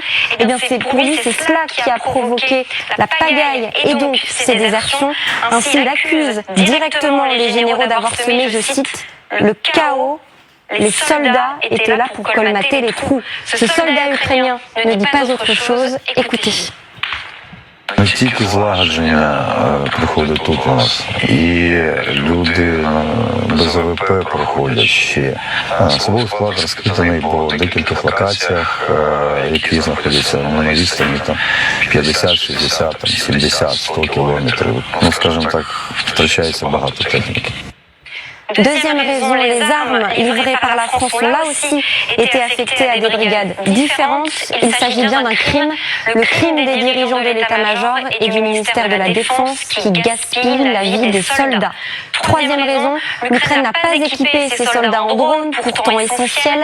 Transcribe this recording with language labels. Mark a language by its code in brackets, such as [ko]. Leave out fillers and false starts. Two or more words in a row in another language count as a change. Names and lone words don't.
[fr] Eh bien, pour lui, c'est cela qui a provoqué la pagaille et donc ces désertions. Ainsi, il accuse directement les généraux d'avoir semé, je cite, le chaos. Les soldats étaient là pour colmater les trous. Ce soldat ukrainien ne dit pas autre chose. Écoutez. [uk] Тільки злагодження приходить тут у нас, і люди без АВП проходять ще. Особовий склад розкиданий по декількох локаціях, які знаходяться на відстані 50, 60, 70, 100 кілометрів. Ну, скажімо так, втрачається багато техніки. [fr] Deuxième raison, les armes livrées par la France ont là aussi été affectées à des brigades différentes. Il s'agit bien d'un crime, le crime des dirigeants de l'état-major et du ministère de la Défense qui gaspillent la vie des soldats. Troisième raison, l'Ukraine n'a pas équipé ses soldats en drones, pourtant essentiels.